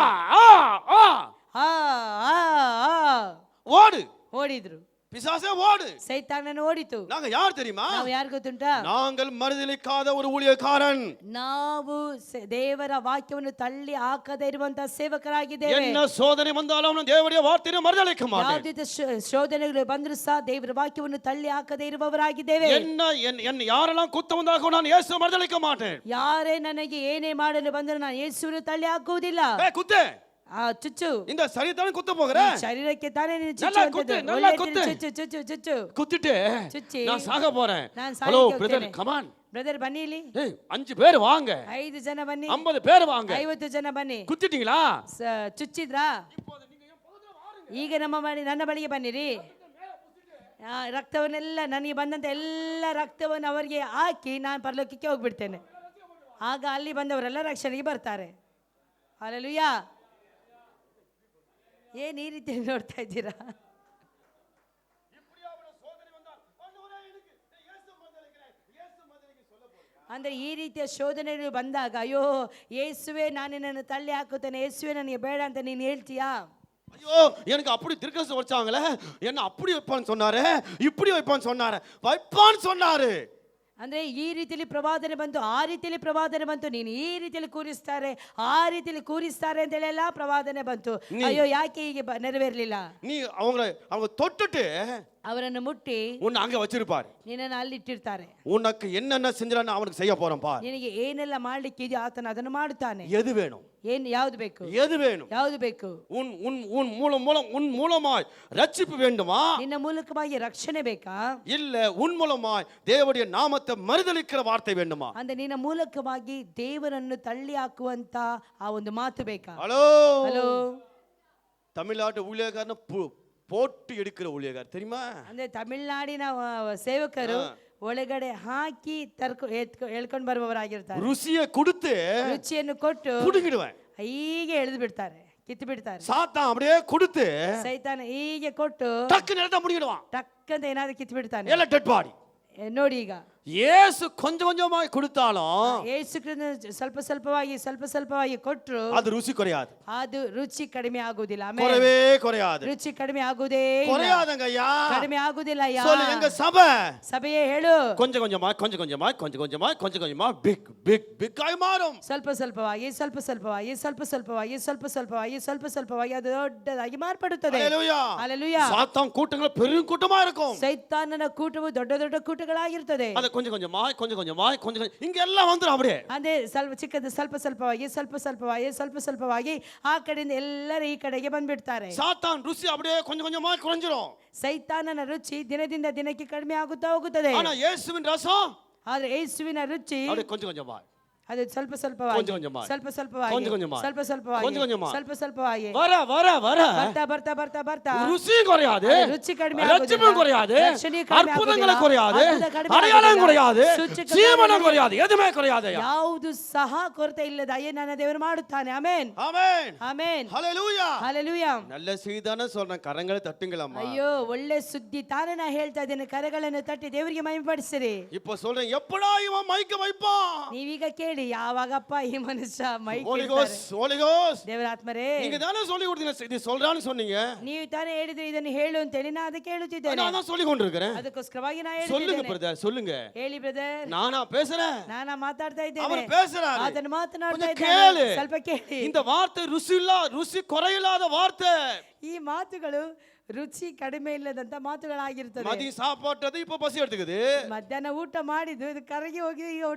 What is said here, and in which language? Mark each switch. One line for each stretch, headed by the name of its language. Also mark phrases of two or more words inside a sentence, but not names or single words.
Tamil: ஆ ஆ ಆ ಆ ಆ ஓடு.
Kannada: ಓಡಿದ್ರು.
Tamil: பிசாசே ஓடு.
Kannada: ಸೈತಾನನ ಓಡಿತು.
Tamil: நாங்க யார் தெரியுமா?
Kannada: ನಾವು ಯಾರು ಗೊತ್ತುಂಟಾ?
Tamil: நாங்கள் மறுதலிக்காத ஒரு ஊழியக்காரன்.
Kannada: ನಾವು ದೇವರ ವಾಕ್ಯವನ್ನು ತಳ್ಳಿ ಹಾಕದೇ ಇರುವಂತಹ ಸೇವಕರಾಗಿದ್ದೇವೆ.
Tamil: என்ன சோதனை வந்தாலும் நான் தேவனுடைய வார்த்தையை மறுதலிக்க மாட்டேன்.
Kannada: ಯಾವುದೇ ಶೋಧನೆಗಳು ಬಂದರೂ ಸಹ ದೇವರ ವಾಕ್ಯವನ್ನು ತಳ್ಳಿ ಹಾಕದೇ ಇರುವವರಾಗಿದ್ದೇವೆ.
Tamil: என்ன யாரெல்லாம் குத்த வந்தாலும் நான் இயேசுவை மறுதலிக்க மாட்டேன்.
Kannada: ಯಾರೇ ನನಗೆ ಏನೇ ಮಾಡಲು ಬಂದರೂ ನಾನು ಯೇಸುವನ್ನು ತಳ್ಳಿ ಹಾಕುವುದಿಲ್ಲ.
Tamil: குத்து.
Kannada: ಚುಚ್ಚು.
Tamil: இந்த சரீரத்தான குத்த போகிற.
Kannada: ಶರೀರಕ್ಕೆ ತಾನೇ ನೀನು
Tamil: நல்லா குத்து, நல்லா குத்து.
Kannada: ಚುಚ್ಚು ಚುಚ್ಚು ಚುಚ್ಚು
Tamil: குத்திட்டு
Kannada: ಚುಚ್ಚಿ
Tamil: நான் சாக போறேன்.
Kannada: ನಾನು
Tamil: ஹலோ
Kannada: ಸಾಯಕ್ಕೆ
Tamil: பிரதர்,
Kannada: ಹೋಗ್ತೇನೆ.
English: come on.
Kannada: ಬ್ರದರ್ ಬನ್ನಿ ಇಲ್ಲಿ.
Tamil: 5 பேர் வாங்க.
Kannada: 5 ಜನ ಬನ್ನಿ.
Tamil: 50 பேர் வாங்க.
Kannada: 50 ಜನ ಬನ್ನಿ.
Tamil: குத்திட்டீங்களா?
Kannada: ಚುಚ್ಚಿದ್ರಾ? ಈಗ ನನ್ನ ಬಳಿಗೆ ಬನ್ನಿರಿ. ರಕ್ತವನ್ನೆಲ್ಲ ನನಗೆ ಬಂದಂತ ಎಲ್ಲ ರಕ್ತವನ್ನು ಅವರಿಗೆ ಹಾಕಿ ನಾನು ಪರಲೋಕಕ್ಕೆ ಹೋಗ್ಬಿಡ್ತೇನೆ. ಆಗ ಅಲ್ಲಿ ಬಂದವರೆಲ್ಲ ರಕ್ಷಣೆಗೆ ಬರ್ತಾರೆ. ಹಲ್ಲೆಲೂಯಾ. ಏನ್ ಈ ರೀತಿ ನೋಡ್ತಾ ಇದ್ದೀರಾ? ಅಂದ್ರೆ ಈ ರೀತಿಯ ಶೋಧನೆಗಳು ಬಂದಾಗ, ಅಯ್ಯೋ ಯೇಸುವೆ ನಾನು ನಿನ್ನನ್ನು ತಳ್ಳಿ ಹಾಕುತ್ತೇನೆ, ಯೇಸುವೆ ನನಗೆ ಬೇಡ ಅಂತ ನೀನು ಹೇಳ್ತೀಯಾ?
Tamil: ஐயோ எனக்கு அப்படி திருக்கசம் வச்சாங்களே, என்ன அப்படி வைப்பான்னு சொன்னாரு, இப்படி வைப்பான்னு சொன்னாரு, வைப்பான்னு சொன்னாரு.
Kannada: ಅಂದ್ರೆ ಈ ರೀತಿಯಲ್ಲಿ ಪ್ರವಾದನೆ ಬಂತು, ಆ ರೀತಿಯಲ್ಲಿ ಪ್ರವಾದನೆ ಬಂತು, ನೀನು ಈ ರೀತಿಯಲ್ಲಿ ಕೂರಿಸ್ತಾರೆ, ಆ ರೀತಿಯಲ್ಲಿ ಕೂರಿಸ್ತಾರೆ ಅಂತ ಹೇಳಿ ಎಲ್ಲ ಪ್ರವಾದನೆ ಬಂತು. ಅಯ್ಯೋ ಯಾಕೆ ಹೀಗೆ ನೆರವೇರ್ಲಿಲ್ಲ?
Tamil: நீ அவங்க தொட்டுட்டு
Kannada: ಅವರನ್ನು ಮುಟ್ಟಿ
Tamil: உன்னை அங்க வச்சிருப்பாரு.
Kannada: ನಿನ್ನನ್ನು ಅಲ್ಲಿ ಇಟ್ಟಿರ್ತಾರೆ.
Tamil: உனக்கு என்னென்ன செஞ்சான்னு அவனுக்கு செய்ய போறான் பார்.
Kannada: ನಿನಗೆ ಏನೆಲ್ಲ ಮಾಡ್ಲಿಕ್ಕೆ ಇದೆಯೋ ಆತನ ಅದನ್ನು ಮಾಡುತ್ತಾನೆ.
Tamil: எது வேணும்?
Kannada: ಯಾವುದು ಬೇಕು?
Tamil: எது வேணும்?
Kannada: ಯಾವುದು ಬೇಕು?
Tamil: உன் மூலமாய் ரட்சிப்பு வேண்டுமா?
Kannada: ನಿನ್ನ ಮೂಲಕವಾಗಿ ರಕ್ಷಣೆ ಬೇಕಾ?
Tamil: இல்ல உன் மூலமாய் தேவனுடைய நாமத்தை மறுதலிக்கிற வார்த்தை வேண்டுமா?
Kannada: ಅಂದ್ರೆ ನಿನ್ನ ಮೂಲಕವಾಗಿ ದೇವರನ್ನು ತಳ್ಳಿ ಹಾಕುವಂತ ಆ ಒಂದು ಮಾತು ಬೇಕಾ?
Tamil: ஹலோ
Kannada: ಹಲೋ,
Tamil: தமிழ்நாட்டு ஊழியக்காரன போட்டு எடுக்கிற ஊழியக்காரர் தெரியுமா?
Kannada: ಅಂದ್ರೆ ತಮಿಳ್ನಾಡಿನ ಸೇವಕರು ಒಳಗಡೆ ಹಾಕಿ ಎಳ್ಕೊಂಡು ಬರುವವರಾಗಿರ್ತಾರೆ.
Tamil: ருசியை கொடுத்து
Kannada: ರುಚಿಯನ್ನು ಕೊಟ್ಟು
Tamil: புடுங்கிடுவேன்.
Kannada: ಹೀಗೆ ಎಳೆದು ಬಿಡ್ತಾರೆ, ಕಿತ್ತು ಬಿಡ್ತಾರೆ.
Tamil: சாத்தான் அப்படியே கொடுத்து
Kannada: ಸೈತಾನ ಹೀಗೆ ಕೊಟ್ಟು
Tamil: டக்குன்னு எடுத்து முடிக்கிடுவான்.
Kannada: ಟಕ್ಕಂತ ಏನಾದ್ರು ಕಿತ್ತು ಬಿಡ್ತಾನೆ.
Tamil: எல்லாம்
English: dead body.
Kannada: ನೋಡಿ ಈಗ
Tamil: இயேசு கொஞ்சம் கொஞ்சமாய் கொடுத்தாலும்
Kannada: ಯೇಸು ಕ್ರಿಸ್ತನು ಸ್ವಲ್ಪ ಸ್ವಲ್ಪವಾಗಿ ಕೊಟ್ಟರು
Tamil: அது ருசி குறையாது,
Kannada: ಅದು ರುಚಿ ಕಡಿಮೆ ಆಗುವುದಿಲ್ಲ. ಆಮೇಲೆ
Tamil: குறைவே குறையாது,
Kannada: ರುಚಿ ಕಡಿಮೆ ಆಗುವುದೇ ಇಲ್ಲ.
Tamil: குறையாதங்க ஐயா.
Kannada: ಕಡಿಮೆ ಆಗುವುದಿಲ್ಲ ಅಯ್ಯ.
Tamil: சொல்லு எங்க சபை
Kannada: ಸಭೆಯೇ ಹೇಳು,
Tamil: கொஞ்சம் கொஞ்சமா பிக் ஆய் மாறும்.
Kannada: ಸ್ವಲ್ಪ ಸ್ವಲ್ಪವಾಗಿ ಅದು ದೊಡ್ಡದಾಗಿ ಮಾರ್ಪಡುತ್ತದೆ.
Tamil: ஹalleluya.
Kannada: ಹಲ್ಲೆಲೂಯಾ.
Tamil: சாத்தான் கூட்டங்கள் பெரும் கூட்டமா இருக்கும்.
Kannada: ಸೈತಾನನ ಕೂಟವು ದೊಡ್ಡ ದೊಡ್ಡ ಕೂಟಗಳಾಗಿರ್ತದೆ.
Tamil: அது கொஞ்சம் கொஞ்சமாய் இங்க எல்லாம் வந்துரும் அப்படியே.
Kannada: ಅದೇ ಚಿಕ್ಕದು ಸ್ವಲ್ಪವಾಗಿ ಆ ಕಡೆಯಿಂದ ಎಲ್ಲರೂ ಈ ಕಡೆಗೆ ಬಂದ್ಬಿಡ್ತಾರೆ.
Tamil: சாத்தான் ருசி அப்படியே கொஞ்சம் கொஞ்சமாய் குறைஞ்சிரும்.
Kannada: ಸೈತಾನನ ರುಚಿ ದಿನದಿಂದ ದಿನಕ್ಕೆ ಕಡಿಮೆ ಆಗುತ್ತಾ ಹೋಗುತ್ತದೆ.
Tamil: ஆனா இயேசுவின் ரசம்
Kannada: ಆದ್ರೆ ಯೇಸುವಿನ ರುಚಿ
Tamil: அப்படியே கொஞ்சம் கொஞ்சமாய்
Kannada: ಅದು ಸ್ವಲ್ಪ ಸ್ವಲ್ಪವಾಗಿ ಬರ್ತಾ
Tamil: ருசி குறையாது,
Kannada: ರುಚಿ ಕಡಿಮೆ
Tamil: ரட்சிப்பும் குறையாது, அற்புதங்கள் குறையாது, அடையாளம் குறையாது, ஜீவனம் குறையாது, எதுவுமே குறையாது.
Kannada: ಯಾವುದು ಸಹ ಕೊರತೆ ಇಲ್ಲದಾಯೇ ನನ್ನ ದೇವರು ಮಾಡುತ್ತಾನೆ. ಆಮೆನ್,
Tamil: ஆமென்,
Kannada: ಆಮೆನ್,
Tamil: ஹalleluya.
Kannada: ಹಲ್ಲೆಲೂಯಾ.
Tamil: நல்ல செய்திதானே சொல்றேன், கரங்களை தட்டுங்களம்மா.
Kannada: ಅಯ್ಯೋ ಒಳ್ಳೆ ಸುದ್ದಿ ತಾನೇ ನಾ ಹೇಳ್ತಾ ಇದ್ದೇನೆ. ಕರಗಳನ್ನು ತಟ್ಟಿ ದೇವರಿಗೆ ಮಹಿಮೆಪಡಿಸಿರಿ.
Tamil: இப்ப சொல்றேன், எப்படா இவன் மைக்க வைப்பான்?
Kannada: ನೀವೀಗ ಕೇಳಿ, ಯಾವಾಗಪ್ಪ ಈ ಮನುಷ್ಯ ಮೈಕ್
English: Holy Ghost
Kannada: ದೇವರ ಆತ್ಮರೇ,
Tamil: நீங்க தானே சொல்லி கொடுத்தீங்க, இது சொல்றான்னு சொன்னீங்க.
Kannada: ನೀವು ತಾನೇ ಹೇಳಿದ್ರೆ ಇದನ್ನು ಹೇಳು ಅಂತೇಳಿ ನಾ ಅದಕ್ಕೆ ಹೇಳುತ್ತಿದ್ದೇನೆ.
Tamil: நான் தான் சொல்லி கொண்டிருக்கிறேன்.
Kannada: ಅದಕ್ಕೋಸ್ಕರವಾಗಿ ನಾ
Tamil: சொல்லுங்க
Kannada: ಹೇಳಿದ್ದೇನೆ.
Tamil: பிரதர், சொல்லுங்க.
Kannada: ಹೇಳಿ ಬ್ರದರ್.
Tamil: நானா பேசுறேன்,
Kannada: ನಾನಾ ಮಾತಾಡ್ತಾ ಇದ್ದೇನೆ.
Tamil: அவர் பேசுறாரு.
Kannada: ಅದನ್ನು ಮಾತನಾಡ್ತಾ
Tamil: கொஞ்சம்
Kannada: ಇದ್ದೇನೆ.
Tamil: கேளு.
Kannada: ಸ್ವಲ್ಪ ಕೇಳಿ.
Tamil: இந்த வார்த்தை ருசி குறையில்லாத வார்த்தை.
Kannada: ಈ ಮಾತುಗಳು ರುಚಿ ಕಡಿಮೆ ಇಲ್ಲದಂತ ಮಾತುಗಳಾಗಿರ್ತದೆ.
Tamil: மதியம் சாப்பாட்டது இப்ப பசி எடுத்துக்குது.
Kannada: ಮಧ್ಯಾಹ್ನ ಊಟ ಮಾಡಿದ್ದು ಇದು ಕರಗಿ ಹೋಗಿ ಈಗ ಹೊಟ್ಟೆ